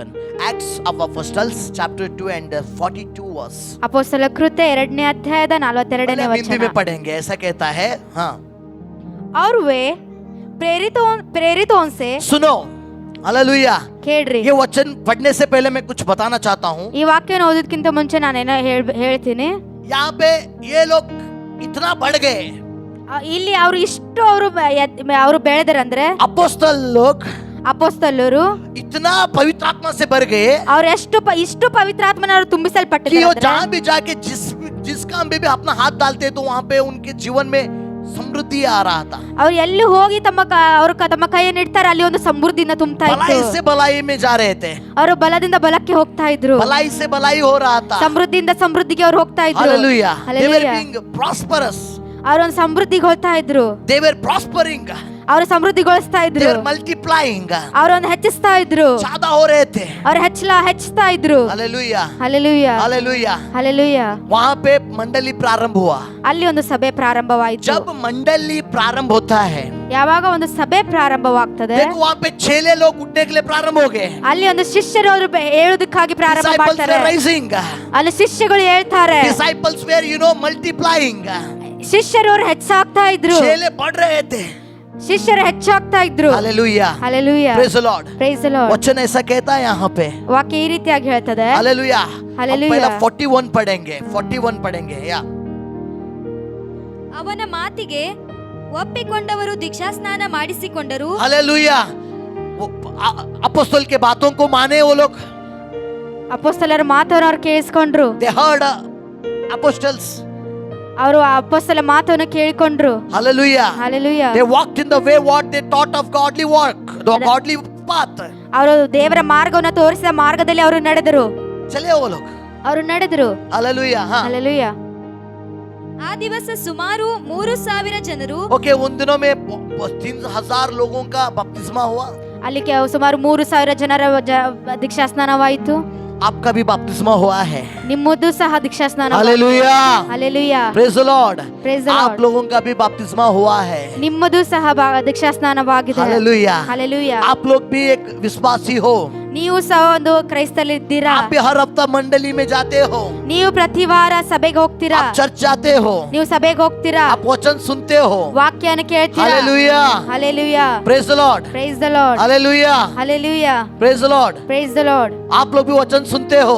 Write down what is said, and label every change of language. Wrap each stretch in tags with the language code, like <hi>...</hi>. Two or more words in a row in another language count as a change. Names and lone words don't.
<en>Acts of Apostles chapter 2 and 42 verse।</en> <kn>ಅಪೊಸ್ತಲ ಕೃತ್ಯ 2ನೇ ಅಧ್ಯಾಯದ 42ನೇ</kn> <hi>हम हिंदी</hi> <kn>ವಚನ.</kn> <hi>में पढ़ेंगे, ऐसा कहता है। हाँ, और वे प्रेरितों से सुनो। हालेलुया।</hi> <kn>ಕೇಳ್ರಿ.</kn> <hi>ये वचन पढ़ने से पहले मैं कुछ बताना चाहता हूँ।</hi> <kn>ಈ ವಾಕ್ಯನ ಓದೋದಕ್ಕಿಂತ ಮುಂಚೆ ನಾನೇನೋ ಹೇಳ್ತೀನಿ.</kn> <hi>यहाँ पे ये लोग इतना बढ़ गए।</hi> <kn>ಇಲ್ಲಿ ಅವರು ಇಷ್ಟು ಅವರು ಬೆಳೆದರಂದ್ರೆ,</kn> <hi>अपोस्तल लोग</hi> <kn>ಅಪೊಸ್ತಲರು</kn> <hi>इतना पवित्र आत्मा से भर गए</hi> <kn>ಅವ್ರು ಇಷ್ಟು ಪವಿತ್ರಾತ್ಮನ ಅವರು</kn> <hi>कि वो</hi> <kn>ತುಂಬಿಸಲ್ಪಟ್ಟಿದ್ದಾರೆ.</kn> <hi>जहाँ भी जाके जिस काम पे भी अपना हाथ डालते तो वहाँ पे उनके जीवन में समृद्धि आ रहा था।</hi> <kn>ಅವ್ರು ಎಲ್ಲಿ ಹೋಗಿ ತಮ್ಮ ಕೈಯನ್ನು ಇಡ್ತಾರೆ, ಅಲ್ಲಿ ಒಂದು ಸಮೃದ್ಧಿನ ತುಂಬುತ್ತಾ</kn> <hi>भलाई</hi> <kn>ಇತ್ತು.</kn> <hi>से भलाई में जा रहे थे,</hi> <kn>ಅವರು ಬಲದಿಂದ ಬಲಕ್ಕೆ ಹೋಗ್ತಾ ಇದ್ರು.</kn> <hi>भलाई से भलाई हो रहा था।</hi> <kn>ಸಮೃದ್ಧಿಯಿಂದ ಸಮೃದ್ಧಿಗೆ ಅವ್ರು ಹೋಗ್ತಾ ಇದ್ರು.</kn> <en>हालेलुया। They were Hallelujah. being prosperous.</en> <kn>ಅವ್ರು ಒಂದು ಸಮೃದ್ಧಿಗೆ ಹೋಗ್ತಾ ಇದ್ರು.</kn> <en>They were prospering.</en> <kn>ಅವರು ಸಮೃದ್ಧಿಗೊಳಿಸ್ತಾ</kn> <en>They</en> <kn>ಇದ್ರು.</kn> <en>were multiplying.</en> <kn>ಅವರನ್ನು ಹೆಚ್ಚಿಸ್ತಾ ಇದ್ರು.</kn> <hi>ज्यादा हो रहे थे।</hi> <kn>ಅವ್ರು ಹೆಚ್ಚಿಸ್ತಾ ಇದ್ರು.</kn> <hi>हालेलुया।</hi> <kn>ಹಲ್ಲೆಲೂಯಾ.</kn> <hi>हालेलुया।</hi> <kn>ಹಲ್ಲೆಲೂಯಾ.</kn> <hi>वहाँ पे मंडली प्रारंभ हुआ।</hi> <kn>ಅಲ್ಲಿ ಒಂದು ಸಭೆ ಪ್ರಾರಂಭವಾಯಿತು.</kn> <hi>जब मंडली प्रारंभ होता है,</hi> <kn>ಯಾವಾಗ ಒಂದು ಸಭೆ ಪ್ರಾರಂಭವಾಗ್ತದೆ,</kn> <hi>देखो वहाँ पे 6 लोग उठने के लिए प्रारंभ हो गए।</hi> <kn>ಅಲ್ಲಿ ಒಂದು ಶಿಷ್ಯರು ಅವರು ಹೇಳೋದಕ್ಕಾಗಿ ಪ್ರಾರಂಭ</kn> <en>Disciples</en> <kn>ಮಾಡ್ತಾರೆ.</kn> <en>were rising.</en> <kn>ಅಲ್ಲಿ ಶಿಷ್ಯಗಳು ಹೇಳ್ತಾರೆ.</kn> <en>Disciples were, multiplying.</en> <kn>ಶಿಷ್ಯರು ಅವರು ಹೆಚ್ಚಾಗ್ತಾ ಇದ್ರು.</kn> <hi>6 बढ़ रहे थे।</hi> <kn>ಶಿಷ್ಯರು ಹೆಚ್ಚಾಗ್ತಾ ಇದ್ರು.</kn> <hi>हालेलुया।</hi> <kn>ಹಲ್ಲೆಲೂಯಾ.</kn> <en>Praise the Lord। Praise the Lord.</en> <hi>वचन ऐसा कहता है यहाँ पे।</hi> <kn>ವಾಕ್ಯ ಈ ರೀತಿಯಾಗಿ ಹೇಳ್ತದೆ.</kn> <hi>हालेलुया।</hi> <en>Hallelujah.</en> <hi>पहला 41 पढ़ेंगे, 41 पढ़ेंगे या।</hi> <kn>ಅವನ ಮಾತಿಗೆ ಒಪ್ಪಿಕೊಂಡವರು ದೀಕ್ಷಾಸ್ನಾನ ಮಾಡಿಸಿಕೊಂಡರು.</kn> <hi>हालेलुया। अपोस्तल के बातों को माने वो लोग।</hi> <kn>ಅಪೊಸ್ತಲರ ಮಾತನ್ನು ಅವ್ರು ಕೇಳಿಸ್ಕೊಂಡ್ರು.</kn> <en>They heard apostles।</en> <kn>ಅವರು ಅಪೊಸ್ತಲ ಮಾತನ್ನು ಕೇಳಿಕೊಂಡ್ರು.</kn> <en>Hallelujah।</en> <kn>ಹಲ್ಲೆಲೂಯಾ.</kn> <en>They walked in the way what they taught of godly work, the godly path।</en> <kn>ಅವರು ದೇವರ ಮಾರ್ಗವನ್ನು ತೋರಿಸಿದ ಮಾರ್ಗದಲ್ಲಿ ಅವರು ನಡೆದರು.</kn> <hi>चले वो लोग।</hi> <kn>ಅವರು ನಡೆದರು.</kn> <hi>हालेलुया। हाँ।</hi> <kn>ಹಲ್ಲೆಲೂಯಾ. ಆ ದಿವಸ ಸುಮಾರು 3,000 ಜನರು.</kn> <hi>ओके, उन दिनों में 3,000 लोगों का बपतिस्मा हुआ।</hi> <kn>ಅಲ್ಲಿ ಸುಮಾರು 3,000 ಜನರ ದೀಕ್ಷಾಸ್ನಾನವಾಯಿತು.</kn> <hi>आपका भी बपतिस्मा हुआ है।</hi> <kn>ನಿಮ್ಮದು ಸಹ ದೀಕ್ಷಾಸ್ನಾನ.</kn> <hi>हालेलुया।</hi> <kn>ಹಲ್ಲೆಲೂಯಾ.</kn> <en>Praise the Lord. Praise the</en> <hi>आप</hi> <en>Lord.</en> <hi>लोगों का भी बपतिस्मा हुआ है।</hi> <kn>ನಿಮ್ಮದು ಸಹ ದೀಕ್ಷಾಸ್ನಾನವಾಗಿದೆ.</kn> <hi>हालेलुया।</hi> <kn>ಹಲ್ಲೆಲೂಯಾ.</kn> <hi>आप लोग भी एक विश्वासी हो।</hi> <kn>ನೀವು ಸಹ ಒಂದು ಕ್ರೈಸ್ತಲಿದ್ದೀರಾ.</kn> <hi>आप भी हर हफ्ता मंडली में जाते हो।</hi> <kn>ನೀವು ಪ್ರತಿ ವಾರ ಸಭೆಗೆ ಹೋಗ್ತೀರಾ.</kn> <hi>आप चर्च जाते हो।</hi> <kn>ನೀವು ಸಭೆಗೆ ಹೋಗ್ತೀರಾ.</kn> <hi>आप वचन सुनते हो।</hi> <kn>ವಾಕ್ಯನ ಕೇಳ್ತೀರಾ.</kn> <hi>हालेलुया।</hi> <kn>ಹಲ್ಲೆಲೂಯಾ.</kn> <en>Praise the Lord. Praise the Lord.</en> <hi>हालेलुया।</hi> <kn>ಹಲ್ಲೆಲೂಯಾ.</kn> <en>Praise the Lord. Praise the Lord.</en> <hi>आप लोग भी वचन सुनते हो।</hi>